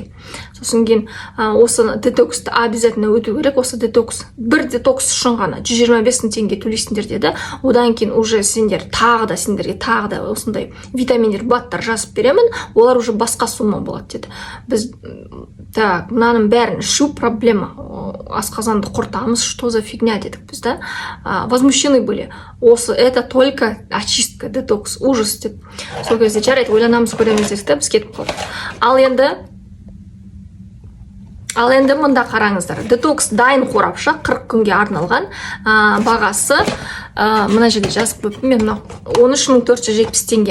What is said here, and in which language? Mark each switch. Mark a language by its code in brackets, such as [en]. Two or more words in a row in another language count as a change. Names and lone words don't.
[kk] Сосын кейін осы детоксты обязательно өту керек, осы детокс, бір детокс үшін ғана 125 мың теңге төлейсіңдер деді. Одан кейін уже сендерге тағы да осындай витаминдер, баттар жазып беремін, олар уже басқа сумма болады деді. Біз так, мынаның бәрін ішу проблема, асқазанды құртамыз, [ru] что за фигня [kk] дедік біз, да? [ru] Возмущены были. Это только очистка, детокс, ужас деп. [kk] Сол кезде жарайды, ойланамыз, көреміз дедік, біз кетіп қалдық. Ал енді мында қараңыздар. Детокс дайын қорапша 40 күнге арналған, бағасы мына жерде жазып қойыппын мен, 13.470 теңге.